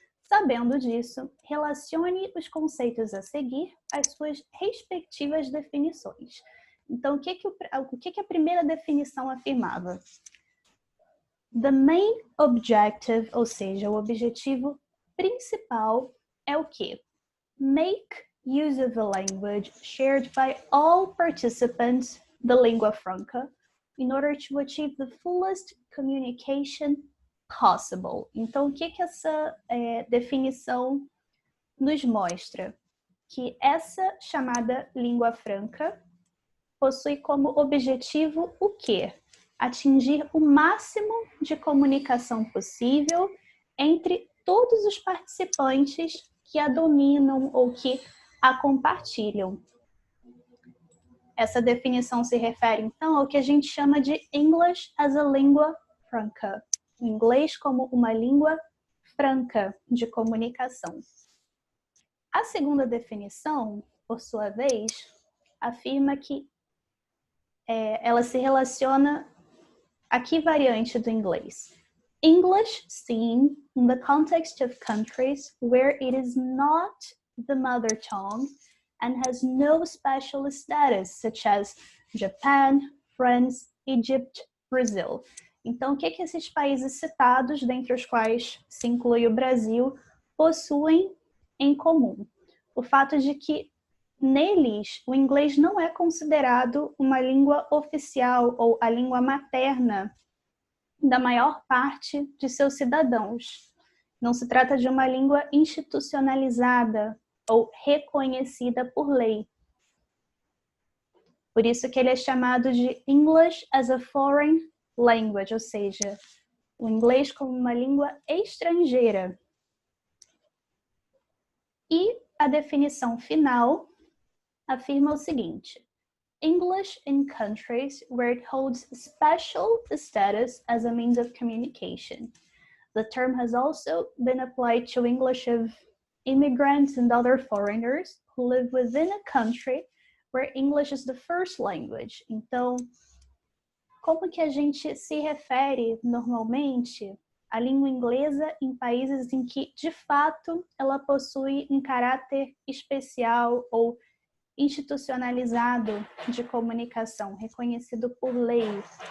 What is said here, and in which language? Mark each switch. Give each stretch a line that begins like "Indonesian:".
Portuguese: Sabendo disso, relacione os conceitos a seguir às suas respectivas definições. Então, o que a primeira definição afirmava?
English: The main objective,
Portuguese: ou seja, o objetivo principal, é o quê?
English: Make use of the language shared by all participants, the lingua franca, in order to achieve the fullest communication possible.
Portuguese: Então, o que essa definição nos mostra? Que essa chamada língua franca possui como objetivo o quê? Atingir o máximo de comunicação possível entre todos os participantes que a dominam ou que a compartilham. Essa definição se refere, então, ao que a gente chama de
English: English as a lingua franca.
Portuguese: O inglês como uma língua franca de comunicação. A segunda definição, por sua vez, afirma que ela se relaciona a que variante do inglês?
English: English seen in the context of countries where it is not the mother tongue and has no special status, such as Japan, France, Egypt, Brazil.
Portuguese: Então, o que esses países citados, dentre os quais se inclui o Brasil, possuem em comum? O fato de que neles o inglês não é considerado uma língua oficial ou a língua materna da maior parte de seus cidadãos. Não se trata de uma língua institucionalizada ou reconhecida por lei. Por isso que ele é chamado de English as a Foreign Language, ou seja, o inglês como uma língua estrangeira. E a definição final afirma o seguinte:
English: English in countries where it holds special status as a means of communication. The term has also been applied to English of immigrants and other foreigners who live within a country where English is the first language.
Portuguese: Então, como que a gente se refere normalmente à língua inglesa em países em que, de fato, ela possui um caráter especial ou institucionalizado de comunicação, reconhecido por lei?